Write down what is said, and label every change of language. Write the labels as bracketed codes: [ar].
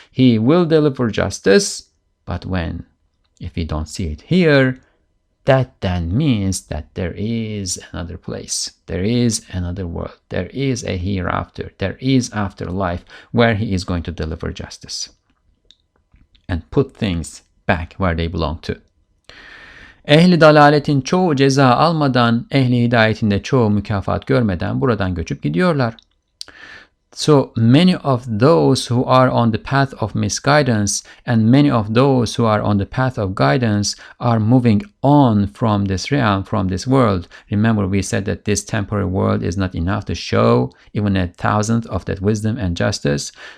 [en] He will deliver justice, but when? If we don't see it here, that then means that there is another place, there is another world, there is a hereafter, there is afterlife where he is going to deliver justice and put things back where they belong to. [tr] Ehli dalaletin çoğu ceza almadan, ehli hidayetin de çoğu mükafat görmeden buradan göçüp gidiyorlar. [en] So many of those who are on the path of misguidance and many of those who are on the path of guidance are moving on from this realm, from this world. Remember, we said that this temporary world is not enough to show even 1,000th of that wisdom and justice.